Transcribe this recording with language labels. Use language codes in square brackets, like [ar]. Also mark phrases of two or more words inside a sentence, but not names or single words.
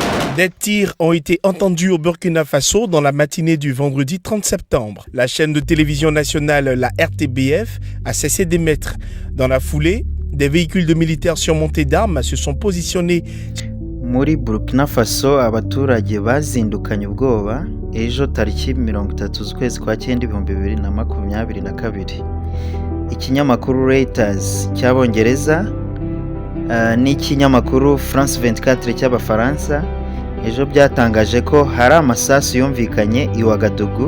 [fr] Des tirs ont été entendus au Burkina Faso dans la matinée du vendredi 30 septembre. La chaîne de télévision nationale, la RTBF, a cessé d'émettre. Dans la foulée, des véhicules de militaires surmontés d'armes se sont positionnés. [rw] Muri Burkina Faso abaturage bazindukanye ubwoba ejo tariki 30 z'ukwezi kwa 9 2022. Ikinyamakuru Reuters cy'Abongereza n'ikinyamakuru France 24 cy'Abafaransa ejo byatangaje ko hari amasasu yumvikanye i Ouagadougou.